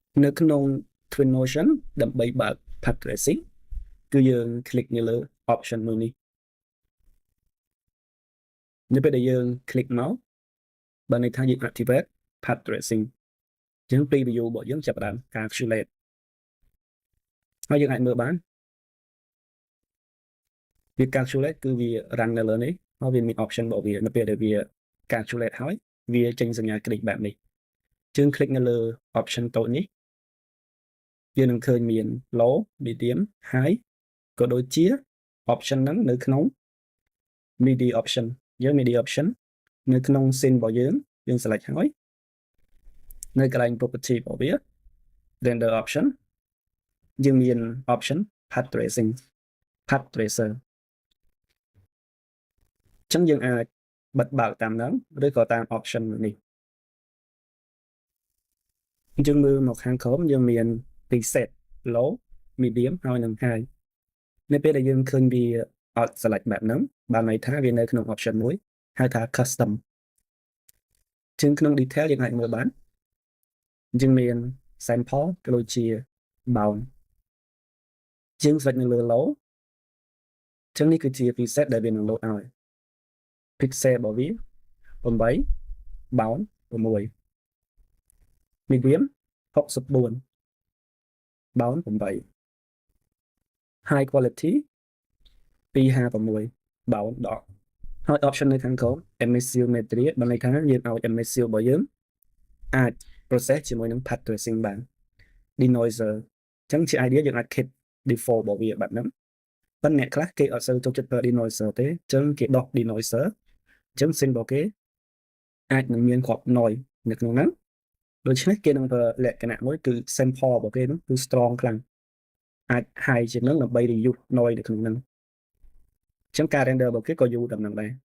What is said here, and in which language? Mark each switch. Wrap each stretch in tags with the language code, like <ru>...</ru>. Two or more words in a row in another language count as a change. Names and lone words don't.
<km>នៅក្នុង Twinmotion ដើម្បីបើក</km> <en>path tracing</en> <km>គឺយើង click នៅលើ option មួយនេះនៅពេលដែលយើង click មកបើន័យថាយើង</km> <en>activate path tracing</en> <km>អញ្ចឹង preview របស់យើងចាប់ផ្ដើម calculate ហើយយើងអាចមើលបាន វា calculate គឺវា run នៅលើនេះហើយវាមាន option របស់វានៅពេលដែលវា calculate ហើយវាចេ ញសញ្ញាគ្លីកបែបនេះយើង click នៅលើ option តូចនេះយើងនឹងឃើញមាន</km> <en>low medium high</en> <km>ក៏ដូចជា option ហ្នឹងនៅក្នុង</km> <en>media option</en> <km>យើង</km> <en>media option</en> <km>នៅក្នុង scene របស់យើង select ហើយនៅកន្លែង property របស់វា</km> <en>render option</en> <km>យើងមាន</km> <en>option path tracing path tracer</en> <km>អញ្ចឹងយើងអាចបិទបើកតាមហ្នឹងឬក៏តាម option នេះអញ្ចឹងមើលមកខាងក្រោមយើងមាន</km> <en>preset low medium</en> <km>ហើយនិង high នៅពេលដែលយើងឃើញវាអត់ select បែបហ្នឹងបានន័យថាវានៅក្នុង option មួយហៅថា custom ជាងក្នុង detail យើងអាចមើលបានយើងមាន sample ក៏ដូច ជា bound យើង select នៅលើ low អញ្ចឹងនេះគឺជា preset ដែលវានឹង load ឲ្យ pixel របស់វា8</km> <en>bound 6 medium 64 bound 8 high quality 256 bound 10</en> <km>ហើយ option នៅខាងក្រោម</km> <en>emissive material</en> <km>បានន័យថាយើងឲ្យ emissive របស់យើងអាច process ជាមួយនឹង</km> <en>path tracing</en> <km>បាន denoiser អញ្ចឹងជា idea យើងអាច</km> <en>keep default</en> <km>របស់វាបែបហ្នឹងប៉ុន្តែអ្នកខ្លះគេអត់សូវចូលចិត្តប្រើ denoiser ទេអញ្ចឹងគេដោះ denoiser អញ្ចឹង scene របស់គេអាចនឹងមានគ្រាប់ noise នៅក្នុងហ្នឹងដូច្នេះគេនឹងប្រើលក្ខណៈមួយគឺ sample របស់គេហ្នឹងគឺ strong ខ្លាំងអាច high ជាងហ្នឹងដើម្បី</km> <en>reduce noise</en> <km>នៅក្នុងហ្នឹងអញ្ចឹងការ render របស់គេក៏យូរដល់ហ្នឹងដែរ</km>